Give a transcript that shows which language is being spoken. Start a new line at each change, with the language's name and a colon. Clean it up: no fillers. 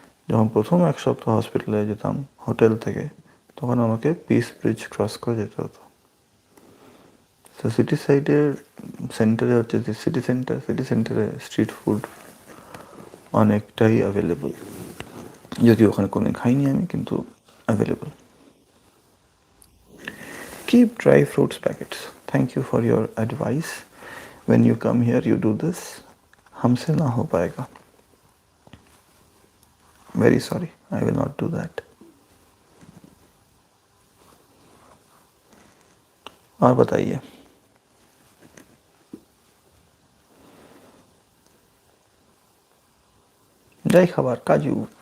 Bangla: যখন প্রথম 1 সপ্তাহ হসপিটালে যেতাম হোটেল থেকে, তখন আমাকে পিস ব্রিজ ক্রস করে যেতে হতো। তো সিটি সাইডের সেন্টারে হচ্ছে যে সিটি সেন্টারে স্ট্রিট ফুড অনেকটাই অ্যাভেলেবল, যদিও ওখানে কোনো খাইনি আমি, কিন্তু available.
English: Keep dry fruits packets. Thank you for your advice. When you come here, you do this.
Hindi: हमसे ना हो पाएगा।
English: Very sorry, I will not do that.
Hindi: और बताइए,
Bangla: যাই খাবার কাজু।